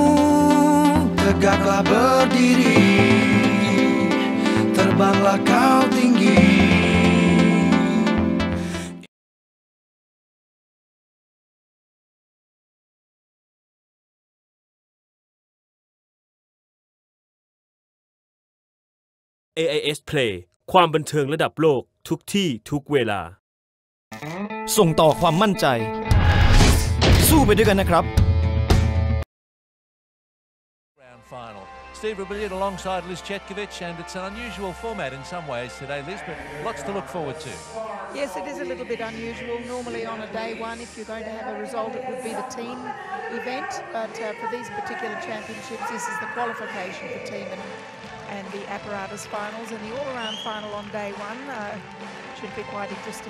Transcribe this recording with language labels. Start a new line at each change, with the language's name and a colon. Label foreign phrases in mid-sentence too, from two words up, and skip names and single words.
Indonesian: Tegaklah berdiri, terbanglah kau tinggi.
Thai: AIS Play ความบันเทิงระดับโลกทุกที่ทุกเวลา ส่งต่อความมั่นใจสู้ไปด้วยกันนะครับ
English: Final. Steve Rebellion alongside Liz Chetkovich, and it's an unusual format in some ways today, Liz, but lots to look forward to. Yes, it is a little bit unusual. Normally on a day one, if you're going to have a result, it would be the team event, but for these particular championships, this is the qualification for team and the apparatus finals, and the all-around final on day one should be quite interesting.